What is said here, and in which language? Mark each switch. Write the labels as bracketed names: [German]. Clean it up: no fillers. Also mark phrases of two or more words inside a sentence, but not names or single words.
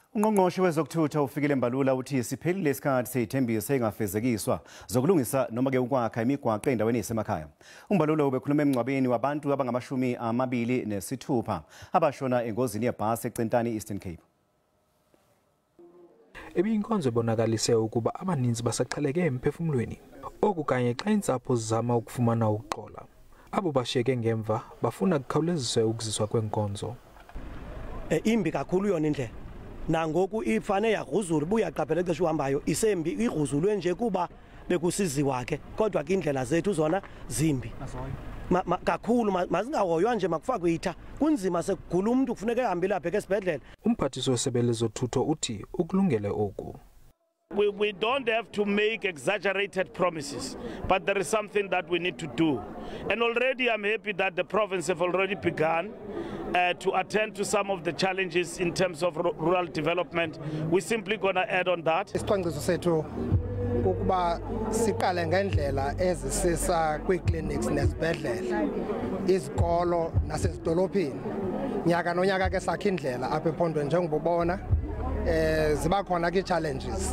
[Zulu] UNgqongqoshe wezokuthutha uFikile Mbalula uthi siphelile isikhathi sezithembiso ezingafezekiswa zokulungisa noma ke ukwakha imigwaqo endaweni ezisemakhaya. uMbalula ubekhuluma emngcwabeni wabantu abangamashumi amabili nesithupha abashona engozini yebhase eCentane eEastern Cape. [Xhosa] Ebiyinkonzo ebonakalise ukuba abaninzi basaqheleke emphefumulweni. Oku kanye xa intsapho zizama ukufumana ukuxola. Abo bashiyeke ngemva bafuna kukhawuleziswe ukuziswa kwenkonzo. Imbi kakhulu yona indlela. Nangoku ifane yagruzula buya qaphela ixesha uhambayo isembi igruzulwe nje kuba bekusiziwa ke kodwa ke indlela zethu zona zimbi kakhulu mazingahoywa nje makufakwe itha kunzima sekugula umuntu kufuneka ehambe lapha esibhedlela. Umphathiso wesebe zothutho uthi ukulungele oku. [English] We don't have to make exaggerated promises, but there is something that we need to do. And already I'm happy that the province have already begun to attend to some of the challenges in terms of rural development. We're simply going to add on that. [Xhosa] Isicwangciso sethu ukuba siqale ngendlela ezisisa kwi-clinics nezibhedlela, izikolo nasezidolophini. Nyaka nonyaka ke sakha indlela apha ephondweni njengobona ziba khona ke challenges.